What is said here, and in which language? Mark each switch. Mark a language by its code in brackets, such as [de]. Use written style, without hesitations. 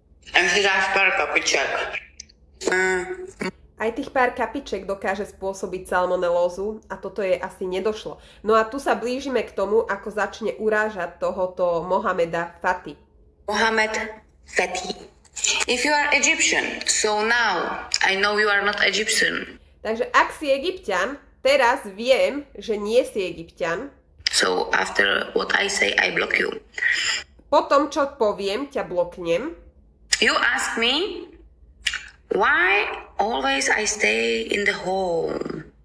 [cs] Tam si dáš pár kapiček. [sk] Aj tých pár kapiček dokáže spôsobiť salmonelózu a toto jej asi nedošlo. No a tu sa blížime k tomu, ako začne urážať tohoto Mohameda Fati. Mohamed Fati. [en] If you are Egyptian, so now I know you are not Egyptian. [sk] Takže ak si Egypťan, teraz viem, že nie si Egypťan. [en] So after what I say, I block you. [sk] Potom, čo poviem, ťa bloknem. [en] You ask me why always I stay in the home.